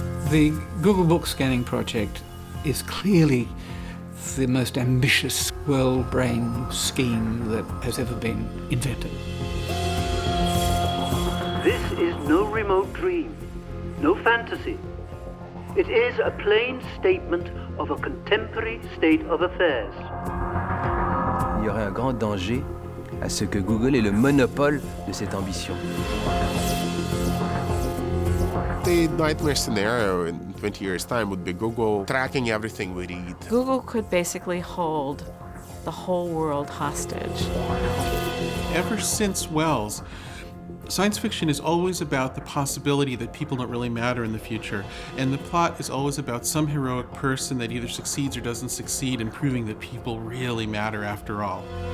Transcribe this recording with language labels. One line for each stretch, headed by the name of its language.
English: The Google Book Scanning Project is clearly the most ambitious world brain scheme that has ever been invented. This is no remote dream, no fantasy. It is a plain statement of a contemporary state of affairs.
French: Il y aurait un grand danger à ce que Google ait le monopole de cette ambition.
English: The nightmare scenario in 20 years' time would be Google tracking everything we read. Google could basically hold the whole world hostage. Ever since Wells, science fiction is always about the possibility that people don't really matter in the future, and the plot is always about some heroic person that either succeeds or doesn't succeed in proving that people really matter after all.